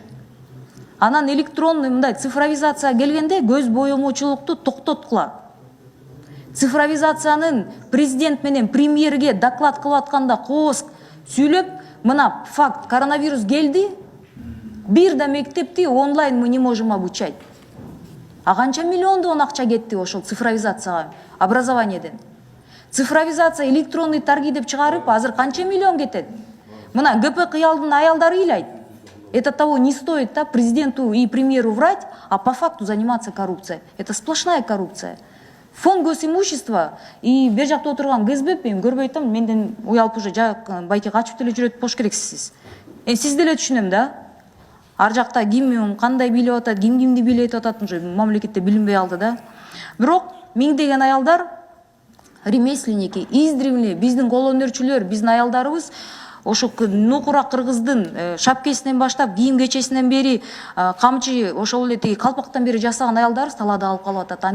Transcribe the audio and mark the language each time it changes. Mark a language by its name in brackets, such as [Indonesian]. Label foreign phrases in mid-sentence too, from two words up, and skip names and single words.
[Kyrgyz] Анан электронный мындай цифровизация келгенде көз боемоочулукту токтоткула. Цифровизациянын президент менен премьерге доклад кылып атканда кооз сүйлөп, мына факт, коронавирус келди, бир да мектепти онлайн [Russian] мы не можем обучать. [Kyrgyz] А канча миллиондон акча кетти ошол цифровизацияга, образованиеден. Цифровизация [Russian] электронный торги [Kyrgyz] деп чыгарып, азыр канча миллион кетет. Мына ГП кыялдын аялдары ыйлайт. [Russian] Это того не стоит, да, президенту и премьеру врать, а по факту заниматься коррупцией. Это сплошная коррупция. Фонд госимущества и [Kyrgyz] бер жакта отурган ГСБ мен көрбөй атам, менден уялып уже байке качып деле жүрөт болуш керексиз. Сиз деле түшүнөм да. Ар жакта ким кандай билип атат, кимди билет атат, уже мамлекетте билинбей алды да. Бирок миңдеген аялдар [Russian] ремесленники, издревле [Kyrgyz] биздин кол өнөрчүлөр, биздин аялдарыбыз ошо нукура кыргыздын шапкесинен баштап кийим кечесинен бери камчы ошол эле тиги калпактан бери жасаган аялдарыбыз талаада алып калып атат.